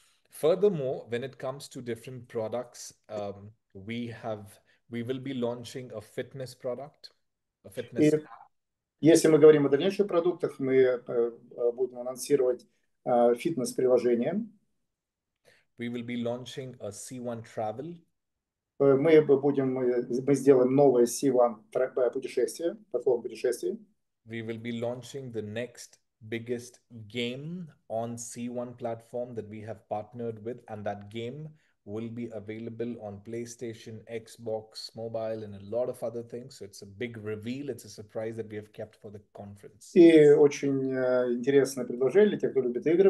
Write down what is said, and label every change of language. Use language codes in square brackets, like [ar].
[en] Furthermore, when it comes to different products, we will be launching a fitness product, a fitness app. [ru] Если мы говорим о дальнейших продуктах, мы будем анонсировать фитнес-приложение. [en] We will be launching a C1 Travel. [ru] Мы сделаем новое C1 путешествие, платформу путешествий. [en] We will be launching the next biggest game on C1 platform that we have partnered with, and that game will be available on PlayStation, Xbox, mobile, and a lot of other things. So it's a big reveal. It's a surprise that we have kept for the conference. [ru] И очень интересное предложение для тех, кто любит игры.